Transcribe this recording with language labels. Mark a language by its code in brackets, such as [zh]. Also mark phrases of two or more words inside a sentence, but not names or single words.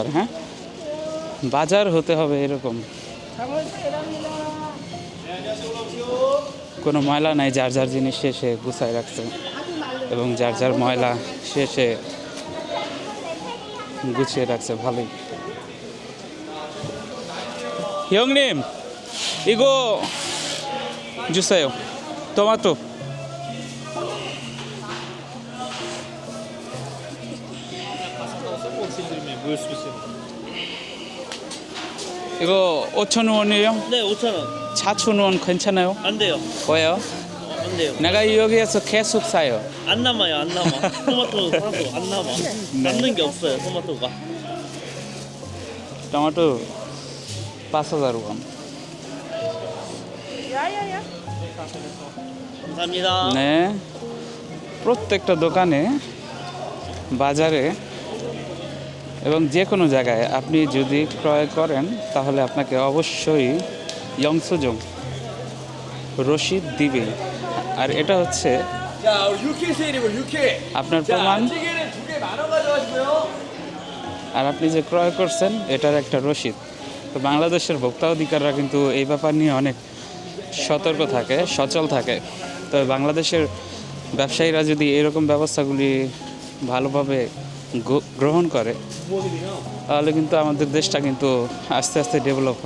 [bn] হ্যাঁ, বাজার হতে হবে এরকম, কোনো ময়লা নাই, যার যার জিনিস সে গুছায় রাখছে, এবং যার যার ময়লা সে গুছিয়ে রাখছে ভালোই। [ko] 형님, 이거 주세요. 토마토. 이거 5,000원이에요? 네, 5,000원. 4,000원 괜찮아요? 안 돼요. 왜요? 안 돼요. 내가 여기에서 계속 사요. 안 남아요, 안 남아. 토마토 사도 안 남아. 남는 게 없어요, 토마토가. [bn] টমেটো 5,000원. [ko] 감사합니다. 네. [bn] প্রত্যেকটা দোকানে, বাজারে এবং যে কোনো জায়গায় আপনি যদি ক্রয় করেন, তাহলে আপনাকে অবশ্যই 영수증 রসিদ দিবেই। আর এটা হচ্ছে [ko] 자, 우리 육회 세일이고 육회. [bn] আপনার [ko] 자, [bn] প্রমাণ, [ko] 안찌개는 두 개 10,000원 가져가시고요. [bn] আর আপনি যে ক্রয় করছেন এটার একটা রসিদ। তো বাংলাদেশের ভোক্তা অধিকাররা কিন্তু এই ব্যাপার নিয়ে অনেক সতর্ক থাকে, সচল থাকে। তবে বাংলাদেশের ব্যবসায়ীরা যদি এরকম ব্যবস্থাগুলি ভালোভাবে গ্রহণ করে, তাহলে কিন্তু আমাদের দেশটা কিন্তু আস্তে আস্তে ডেভেলপ হবে।